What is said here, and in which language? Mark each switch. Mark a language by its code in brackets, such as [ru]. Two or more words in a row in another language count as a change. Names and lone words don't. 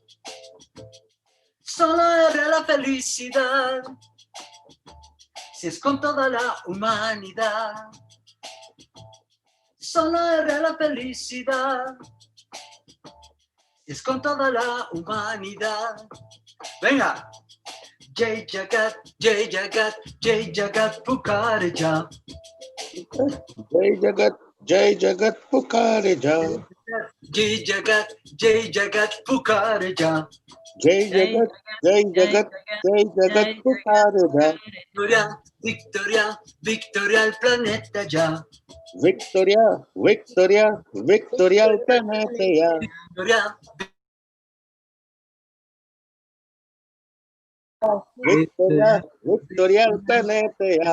[es] Solo habrá la felicidad si es con toda la humanidad. Solo habrá la felicidad si es con toda la humanidad. Venga. [hi] जय जगत, जय जगत, जय जगत पुकारे जा. जय जगत पुकारे जा. जय जगत पुकारे जा. जय जगत, जय जगत, जय जगत पुकारे जा. [es] Victoria, Victoria, Victoria al planeta ya. Victoria, Victoria, Victoria al planeta ya. Victoria, Victoria, Victoria al planeta ya.